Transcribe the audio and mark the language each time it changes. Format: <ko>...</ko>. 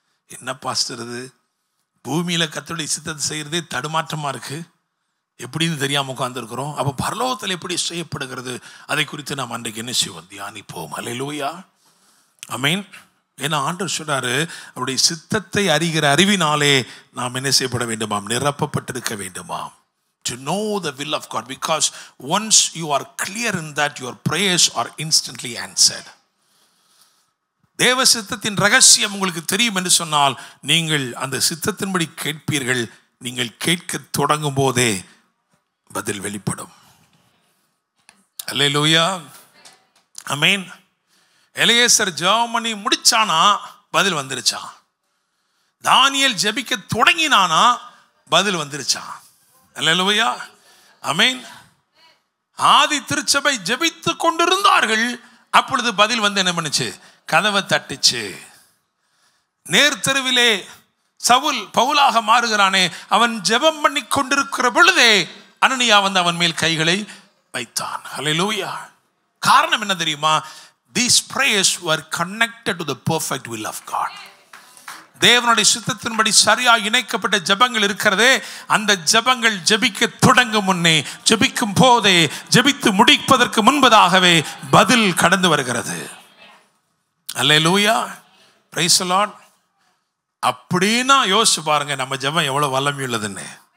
<ta>என்ன பாஸ்டர் இது, பூமியில் கர்த்தருடைய சித்தத்தை செய்கிறதே தடுமாற்றமாக இருக்குது, எப்படின்னு தெரியாமல் உட்கார்ந்துருக்கிறோம். அப்போ பரலோகத்தில் எப்படி செய்யப்படுகிறது, அதை குறித்து நாம் அன்றைக்கு என்ன செய்வோம், தியானிப்போம். அல்லேலூயா, ஆமென். ஏன்னா ஆண்டவர் சொல்றாரு, அவருடைய சித்தத்தை அறிகிற அறிவினாலே நாம் என்ன செய்யப்பட வேண்டுமாம், நிரப்பப்பட்டிருக்க வேண்டுமாம்.</ta> <en>To know the will of God, because once you are clear in that, your prayers are instantly answered.</en> <ta>தேவ சித்தத்தின் ரகசியம் உங்களுக்கு தெரியும் என்று சொன்னால் நீங்கள் அந்த சித்தத்தின்படி கேட்பீர்கள். நீங்கள் கேட்க தொடங்கும் போதே பதில் வெளிப்படும். அல்லேலூயா, ஆமென். எலியேசர் ஜெபம் பண்ணி முடிச்சானா பதில் வந்துருச்சான். தானியேல் ஜெபிக்க தொடங்கினானா பதில் வந்துருச்சான். அல்லேலூயா, ஆமென். ஆதி திருச்சபை ஜெபித்து கொண்டிருந்தார்கள், அப்பொழுது பதில் வந்து என்ன பண்ணுச்சு, கதவை தட்டுச்சு. நேர்த்தெருவிலே சவுல் பவுலாக மாறுகிறானே, அவன் ஜெபம் பண்ணி கொண்டிருக்கிற பொழுதே அனனியா வந்து அவன் மேல் கைகளை வைத்தான். அல்லேலூயா. காரணம் என்ன தெரியுமா?</ta> <en>These prayers were connected to the perfect will of God.</en> <ta>தேவனுடைய சித்தத்தின்படி சரியாக இணைக்கப்பட்ட ஜெபங்கள் இருக்கிறதே, அந்த ஜெபங்கள் ஜெபிக்க தொடங்கும் முன்னே, ஜெபிக்கும் போதே, ஜெபித்து முடிப்பதற்கு முன்பதாகவே பதில் கடந்து வருகிறது. அல்லேலூயா,</ta> <en>Praise the lord.</en> <ta>அப்படின்னா யோசிச்சு பாருங்க நம்ம ஜெபம் எவ்வளவு வல்லமை உள்ளதுன்னு.</ta>